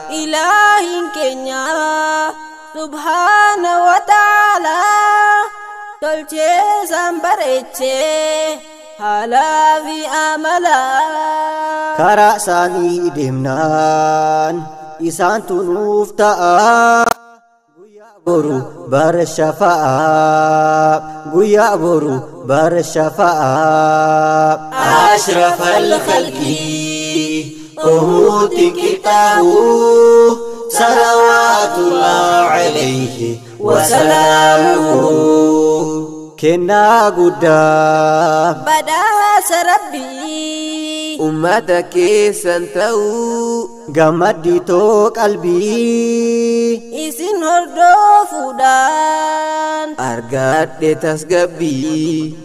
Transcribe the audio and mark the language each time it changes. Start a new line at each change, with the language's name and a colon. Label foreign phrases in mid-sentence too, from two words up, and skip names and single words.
Oromo: Ilaahiin keenya,
Arabic: سبحانه وتعالى,
Oromo: tolchee san bareechee, Haalaa fi amala. Karaa isaanii deemnaan, isaantu nuuf ta'a. Guyyaa boru bara shafa'a. Guyyaa boru bara shafa'a.
Arabic: أشرف الخلق أموت كتابه صلوات الله عليه وسلامه.
Oromo: Kennaa guddaa. Badhaasa Rabbii. Ummata keessan ta'uu. Gammadditoo qalbii. Isin hordofuudhaan. Argadhe tasgabbii.